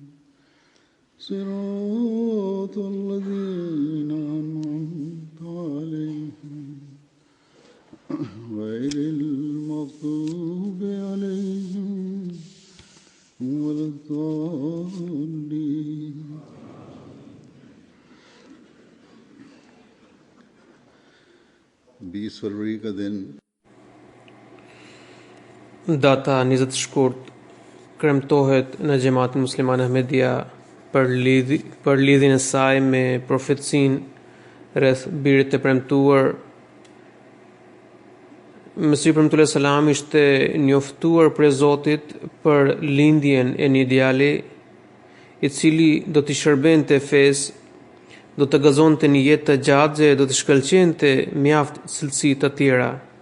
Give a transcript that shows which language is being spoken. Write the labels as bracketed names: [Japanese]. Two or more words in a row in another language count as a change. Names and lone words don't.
[Arabic] صراط الذين أنعمت عليهم غير المغضوب عليهم ولا الضالين. [Hindi] बीस फरवरी का दिन [Albanian] Data 20 shkurt kremtohet në Xhamatin Muslimane Ahmedia për lidhjen e saj me profecinë rreth birit të premtuar. Mesih premtuar selam ishte njoftuar për Zotit për lindjen e një djali i cili do t'i shërbente fesë, do të gëzonte një jetë të gjatë, do të shkëlqente mjaft cilësi të tjera.